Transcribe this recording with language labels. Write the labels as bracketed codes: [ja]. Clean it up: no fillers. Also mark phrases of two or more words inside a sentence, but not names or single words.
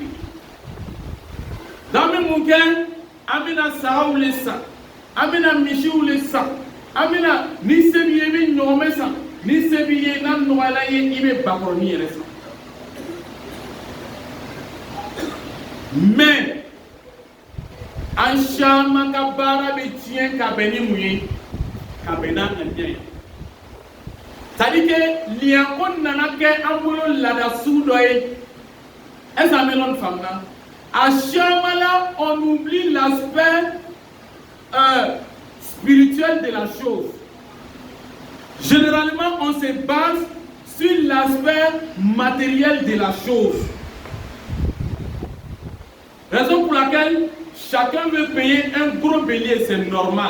[bm] Dan bɛ mun kɛ an bɛna sagaw le san, an bɛna misiw le san, an bɛna ni se b'i ye i bɛ ɲɔgɔmɛ san, ni se b'i ye n'a nɔgɔyala ye i bɛ bakɔrɔni yɛrɛ san. Mais an caman ka baara bɛ tiɲɛ ka bɛn ni mun ye ka bɛn n'a ŋaniya ye. [fr] C'est-à-dire que [bm] liyanko nana kɛ an bolo laada sugu dɔ ye. [fr] Est-ce que [bm] an bɛ ɲɔgɔn faamuya? [fr] À chaque moment, on oublie l'aspect spirituel de la chose. Généralement, on se base sur l'aspect matériel de la chose. Raison pour laquelle chacun veut payer un gros bélier, c'est normal.